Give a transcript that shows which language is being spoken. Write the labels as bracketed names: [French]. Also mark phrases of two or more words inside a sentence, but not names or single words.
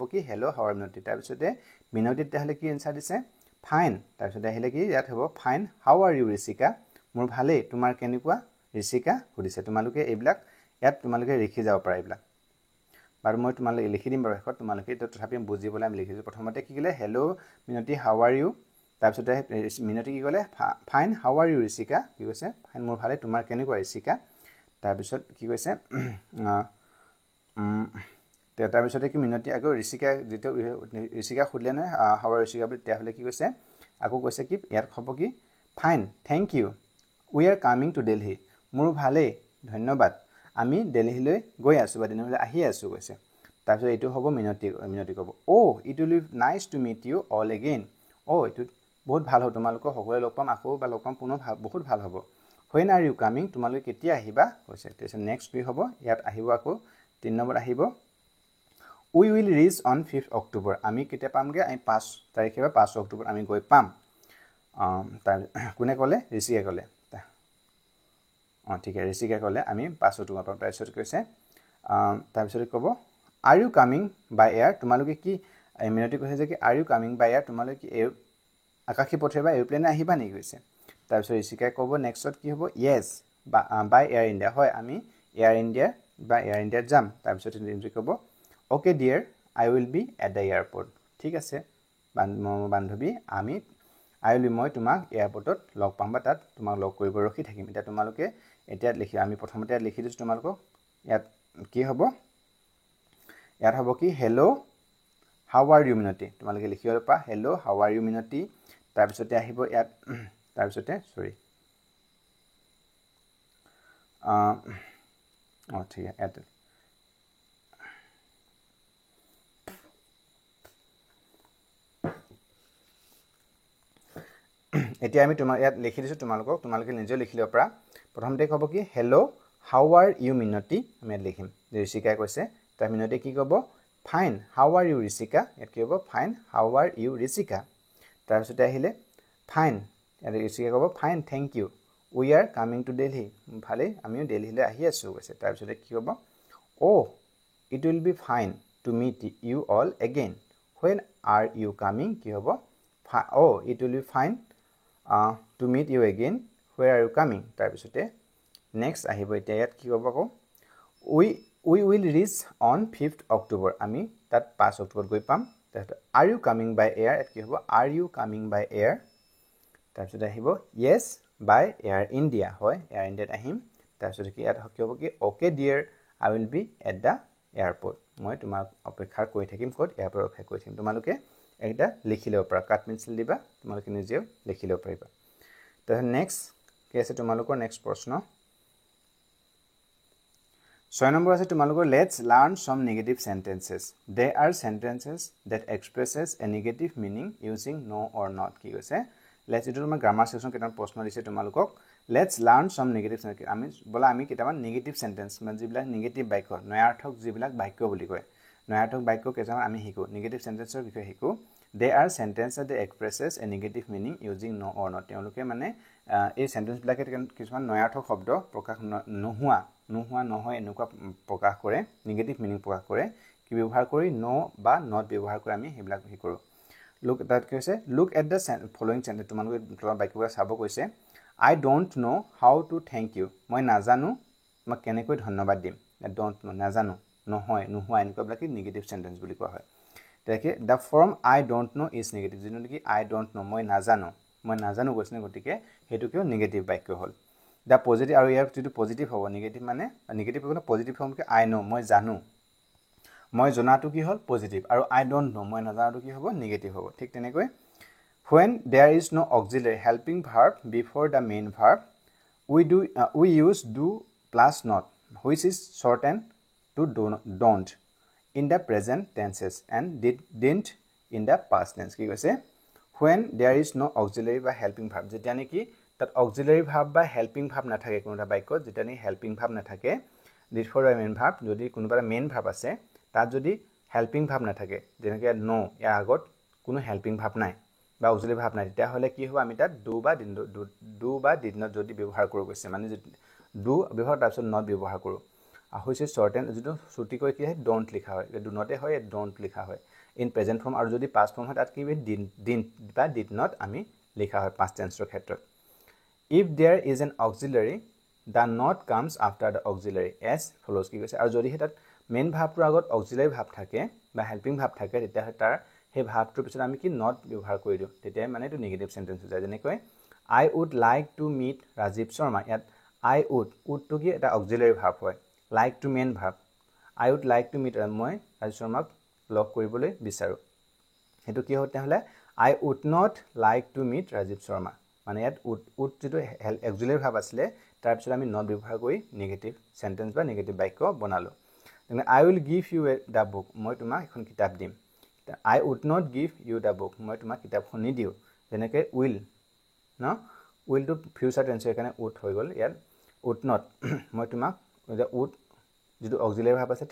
[Assamese] কি [English] hello how are [Assamese] মিনতি তাৰ পিছতে মিনতি তেহলে কি এনসাৰ দিছে ফাইন তাৰ পিছতে আহিলে কি ইয়াত হ'ব [English] fine how are you [Assamese] ঋষিকা মোৰ ভালে তোমাৰ কেনেকুৱা ঋষিকা সুধিছে তোমালোকে এইবিলাক ইয়াত তোমালোকে লিখি যাব পাৰা এইবিলাক বাৰু মই তোমালোকে লিখি দিম বাৰু এখন তোমালোকে তো তথাপি বুজিবলৈ আমি লিখিছো প্ৰথমতে কি ক'লে [English] hello Minoti how are you [Assamese] তাৰ পিছতে মিনতি কি ক'লে [English] fine how are you [Assamese] ঋষিকা কি কৈছে ফাইন মোৰ ভালে তোমাৰ কেনেকুৱা ঋষিকা তাৰ পিছত কি কৈছে তাৰ পিছতে কি মিনতি আকৌ ঋষিকা যেটো ঋষিকা খুদলে না [English] how are [Assamese] ঋষিকা বুলি তেহলে কি কৈছে আকৌ কৈছে কি ইয়াত হ'ব কি [English] fine thank you we are coming to Delhi [Assamese] মোৰ ভালে ধন্যবাদ আমি দিল্লীলৈ গৈ আছো বা দিল্লীলৈ আহি আছো কৈছে তাৰপিছত এইটো হ'ব মিনতি ক'ব [English] oh it will be nice to meet you all [Assamese] এগেইন ও এইটো বহুত ভাল হ'ব তোমালোকক সকলোৱে লগ পাম আকৌ বা লগ পাম পুনৰ বহুত ভাল হ'ব [English] when are you coming [Assamese] তোমালোকে কেতিয়া আহিবা কৈছে তাৰপিছত নেক্সট কি হ'ব ইয়াত আহিব আকৌ 3 নম্বৰ আহিব [English] we will reach on 5th October [Assamese] আমি কেতিয়া পামগে আমি 5 তাৰিখে বা 5 অক্টোবৰ আমি গৈ পাম তাৰ কোনে ক'লে ঋষিকে ক'লে ঠিক আছে ঋষিকে ক'লে আমি 5 অক্টোবৰ পাম তাৰপিছত কৈছে তাৰপিছত ক'ব [English] are you coming by [Assamese] air তোমালোকে কি মিনতি কৈছে যে কি [English] are you coming by air [Assamese] তোমালোকে আকাশী পথেৰে বা এৰোপ্লেনে আহিবা নেকি কৈছে তাৰপিছত ঋষিকে ক'ব নেক্সটত কি হ'ব [English] yes by air india [Assamese] হয় আমি এয়াৰ ইণ্ডিয়া বা এয়াৰ ইণ্ডিয়াত যাম তাৰপিছত ঋষি ক'ব [English] okay dear I will be at the airport [Assamese] ঠিক আছে বান্ধৱী আমি মই তোমাক এয়াৰপৰ্টত লগ পাম বা তাত তোমাক লগ কৰিব ৰখি থাকিম এটা তোমালোকে এতিয়া লিখি আমি প্ৰথমতে লিখি দিছো তোমালোকক ইয়াত কি হ'ব ইয়াত হ'ব কি [English] hello how are you [Assamese] মিনতি তোমালোকে লিখিব পা [English] hello how are you [Assamese] মিনতি তাৰপিছতে আহিব ইয়াত তাৰপিছতে সৰি ঠিক আছে এতিয়া আমি তোমাৰ ইয়াত লিখি দিছো তোমালোকে নিজে লিখি লব পৰা প্ৰথমতে ক'ব কি [English] hello how are you [Assamese] মিনতি আমি লিখিম যে ঋষিকা কৈছে তাৰ মিনতি কি ক'ব [English] fine how are you [Assamese] ঋষিকা ইয়াত কি হ'ব [English] fine how are you [Assamese] ঋষিকা তাৰপিছতে আহিলে fine ইয়াত ঋষিকা ক'ব [English] fine thank you we are coming to Delhi [Assamese] ভালে আমিও দিল্লীলৈ আহি আছো কৈছে তাৰপিছতে কি হ'ব [English] oh it will be fine to meet you all again when are you [Assamese] coming কি হ'ব [English] oh it will be fine to meet you again where are you coming [Assamese] তাৰপিছতে next আহিব এতিয়া ইয়াত কি হ'ব আকৌ [English] we will reach on 5th October [Assamese] আমি তাত 5 অক্টোবৰ গৈ পাম তাৰপিছত [English] are you coming by air [Assamese] ইয়াত কি হ'ব [English] are you coming by air [Assamese] তাৰপিছতে আহিব [English] yes by air india [Assamese] হয় air india আহিম তাৰপিছতে কি ইয়াত কি হ'ব কি [English] okay dear I will be at the airport [Assamese] মই তোমাক অপেক্ষা কৰি থাকিম ক'ত এয়াৰপৰ্ট অপেক্ষা কৰি থাকিম তোমালোকে এটা লিখি লব পৰা কাট পেন্সিল দিবা তোমালোকে নিজেও লিখি লব পাৰিবা তাৰ নেক্সট কি আছে তোমালোকৰ নেক্সট প্ৰশ্ন 6 নম্বৰ আছে তোমালোকৰ [English] let's learn some negative sentences they are sentences that expresses a negative meaning using no or not [Assamese] কি কৈছে let's ইটো তোমাৰ গ্ৰামাৰ সেকশন কেইটা প্ৰশ্ন দিছে তোমালোকক [English] let's learn some negative sentences [Assamese] আমি কেইটামান [English] negative sentence [Assamese] মানে যিবিলাক [English] negative [Assamese] বাক্য নয়াৰ্থক যিবিলাক বাক্য বুলি কয় নয়াৰ্থক বাক্য কেইটামান আমি শিকো [English] negative sentenceৰ [Assamese] বিষয়ে শিকো [English] they are sentences that expresses a negative meaning using no or not [Assamese] তেওঁলোকে মানে এই সেন্টেন্স বিলাকে কিছুমান নয়াৰ্থক শব্দ প্ৰকাশ নোহোৱা নহয় এনেকুৱা প্ৰকাশ কৰে [English] negative meaning [Assamese] প্ৰকাশ কৰে কি ব্যৱহাৰ কৰি no বা not ব্যৱহাৰ কৰি আমি হেবিলাক কৰো look that কৈছে [English] look at the following sentence [Assamese] তোমালোকে তোমাৰ বাক্যবোৰ চাব কৈছে [English] I don't know how to thank you [Assamese] মই নাজানো মই কেনেকৈ ধন্যবাদ দিম [English] I don't know [Assamese] নাজানো নহয় এনেকুৱা বিলাক [English] negative sentence [Assamese] বুলি কোৱা হয় দেখে [English] the form I don't know is negative [Assamese] যেনে কি [English] I don't know [Assamese] মই নাজানো কৈছে গতিকে হেতুকেও নেগেটিভ বাক্য হ'ল [English] the positive [Assamese] আৰু ইয়াৰ যেটো পজিটিভ হ'ব নেগেটিভ মানে নেগেটিভ হ'ব [English] positive form [Assamese] কি [English] I know [Assamese] মই জানো মই জনাটো কি হ'ল পজিটিভ আৰু [English] I don't know [Assamese] মই নাজানাটো কি হ'ব নেগেটিভ হ'ব ঠিক তেনেকৈ [English] when there is no auxiliary helping verb before the main verb we use do plus not which is shortened to don't in the present tenses and didn't in the past tense [Assamese] কি কৈছে [English] when there is no auxiliary [Assamese] বা [English] helping verb [Assamese] যেতিয়া নেকি তাত [English] auxiliary verb [Assamese] বা [English] helping verb [Assamese] নাথাকে কোনটা বাক্যত যেতিয়া নেকি [English] helping verb [Assamese] নাথাকে [English] before the main verb [Assamese] যদি কোনোবা [English] main verb [Assamese] আছে তাত যদি [English] helping verb [Assamese] নাথাকে যেনেকৈ no ইয়াৰ আগত কোনো [English] helping verb [Assamese] নাই বা [English] auxiliary verb [Assamese] নাই তেতিয়া হলে কি হ'ব আমি তাত do বা [English] did not [Assamese] যদি ব্যৱহাৰ কৰো কৈছে মানে do ব্যৱহাৰ তাৰপিছত not ব্যৱহাৰ কৰো হৈছে shorten যেটো ছুটি কৈ কি হয় don't লিখা হয় [English] do not [Assamese] হয় don't লিখা হয় [English] in present form [Assamese] আৰু যদি past [English] form [Assamese] হয় তাত কি [English] didn't বা did not [Assamese] আমি লিখা হয় [English] past tense [Assamese] ৰ ক্ষেত্ৰত [English] if there is an auxiliary the not comes after the auxiliary as follows [Assamese] কি কৈছে আৰু যদি তাত [English] main verb [Assamese] ৰ আগত [English] auxiliary verb [Assamese] থাকে বা [English] helping verb [Assamese] থাকে তেতিয়া তাৰ হে ভাবটোৰ পিছত আমি কি not ব্যৱহাৰ কৰি দিও তেতিয়া মানে এটো নেগেটিভ সেন্টেন্স হৈ যায় যেনেকৈ [English] I would like to meet Rajiv Sharma [Assamese] ইয়াত [English] I would to [Assamese] কি এটা [English] auxiliary verb [Assamese] হয় [English] like to main verb I would like to meet [Assamese] মই Rajiv Sharma লগ কৰিবলৈ বিচাৰো হেতু কি হতে হলে [English] I would not like to meet Rajiv Sharma [Assamese] মানে ইয়াত would যেটো [English] auxiliary verb [Assamese] আছিল তাৰ পিছত আমি নট ব্যৱহাৰ কৰি [English] negative sentence [Assamese] বা নেগেটিভ বাক্য বনালো তেনে [English] I will give you the book [Assamese] মই তোমাক এখন কিতাপ দিম [English] I would not give you the book [Assamese] মই তোমাক কিতাপখন নিদিও যেনেকৈ will ন will [English] to future tense [Assamese] এখানে would হৈ গল ইয়াত [English] would not [Assamese] মই তোমাক would যেটো [English] auxiliary verb [Assamese] আছে